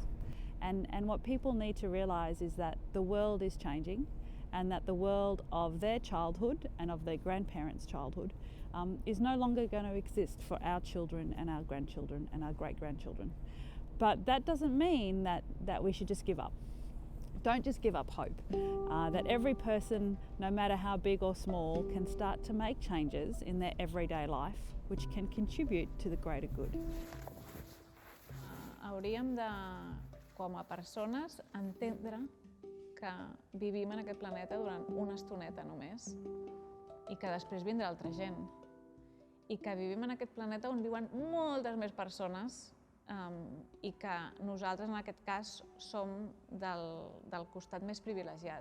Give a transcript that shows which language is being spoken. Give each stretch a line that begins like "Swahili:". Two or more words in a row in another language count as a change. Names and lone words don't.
English: And what people need to realise is that the world is changing, and that the world of their childhood and of their grandparents' childhood is no longer going to exist for our children and our grandchildren and our great-grandchildren. But that doesn't mean that we should just give up. Don't just give up hope. That every person, no matter how big or small, can start to make changes in their everyday life which can contribute to the greater good.
Catalan: Hauríem de, com a persones, entendre que vivim en aquest planeta durant una estoneta només i que després vindrà altra gent i que vivim en aquest planeta on viuen moltes més persones i que nosaltres, en aquest cas, som del costat més privilegiat.